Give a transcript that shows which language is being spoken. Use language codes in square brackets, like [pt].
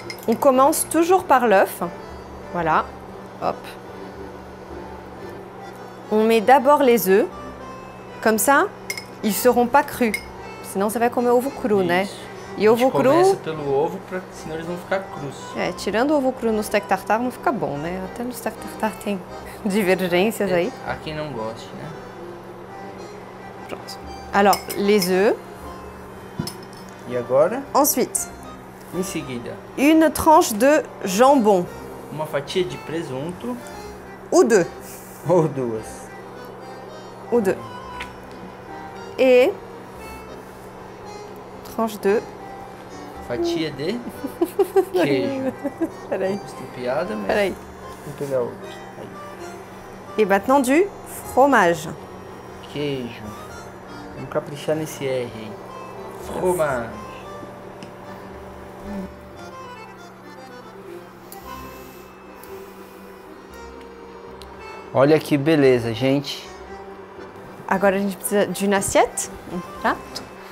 [fr] On commence toujours par l'œuf. Voilà, hop. On met d'abord les œufs. Comme ça, ils seront pas crus. [pt] Senão você vai comer ovo cru, né? E ovo cru... começa pelo ovo, senão eles vão ficar crus. É, tirando o ovo cru no steak tartare não fica bom, né? Até no steak tartare tem divergências aí. Há quem não goste, né? Pronto. [fr] Alors, les œufs. [pt] E agora? [fr] Ensuite, [pt] Em seguida, [fr] une tranche de jambon. [pt] uma fatia de presunto [fr] Ou deux. [pt] ou duas. [fr] Ou deux. Et tranche de... [pt] Fatia de queijo. Peraí, Estupiada, mas peraí. vou pegar outro. Aí. [fr] Et maintenant du fromage. [pt] Queijo. Vamos caprichar nesse R aí. [fr] Fromage. [pt] Olha que beleza, gente. Agora a gente precisa de [fr] une assiette, [pt] prato.